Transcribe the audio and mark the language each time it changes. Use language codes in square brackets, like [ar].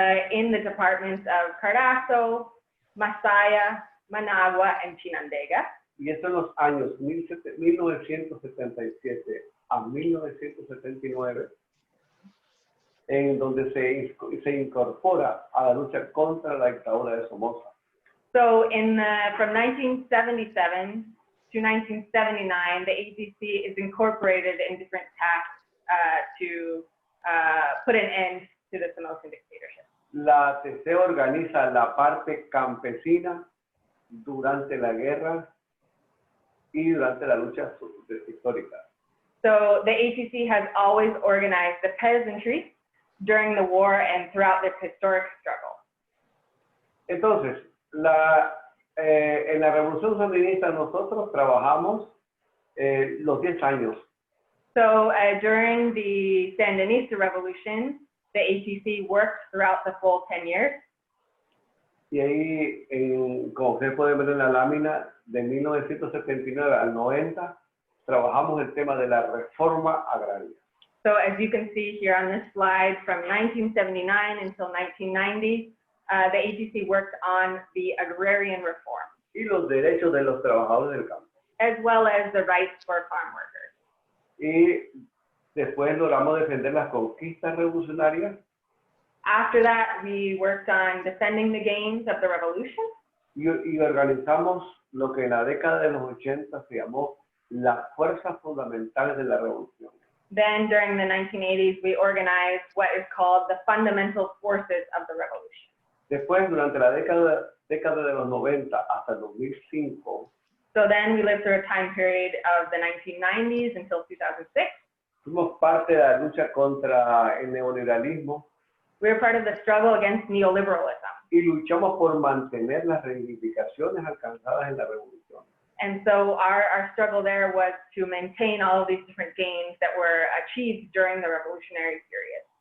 [en] In the departments of Carazo, Masaya, Managua, and Chinandega. [es] Y esto en los años 1977 a 1979, en donde se incorpora a la lucha contra la dictadura de Somoza. [en] So from 1977 to 1979, the ATC is incorporated in different tasks to put an end to the Somozan dictatorship. [es] La ATC organiza la parte campesina durante la guerra y durante la lucha histórica. [en] So the ATC has always organized the peasantry during the war and throughout this historic struggle. [es] Entonces, en la Revolución Sandinista nosotros trabajamos los 10 años. [en] So during the Sandinista Revolution, the ATC worked throughout the full 10 years. [es] Y ahí, como ustedes pueden ver en la lámina, de 1979 al 90, trabajamos el tema de la reforma agraria. [en] So as you can see here on this slide, from 1979 until 1990, the ATC worked on the agrarian reform. [es] Y los derechos de los trabajadores del campo. [en] As well as the rights for farm workers. [es] Y después logramos defender las conquistas revolucionarias. [en] After that, we worked on defending the gains of the revolution. [es] Y organizamos lo que en la década de los 80 se llamó las fuerzas fundamentales de la revolución. [en] Then during the 1980s, we organized what is called the fundamental forces of the revolution. [es] Después, durante la década de los 90 hasta el 2005, [en] So then we lived through a time period of the 1990s until 2006. [es] fuimos parte de la lucha contra el neoliberalismo [en] We were part of the struggle against neoliberalism. [es] y luchamos por mantener las reivindicaciones alcanzadas en la revolución. [en] And so our struggle there was to maintain all of these different gains that were achieved during the revolutionary period.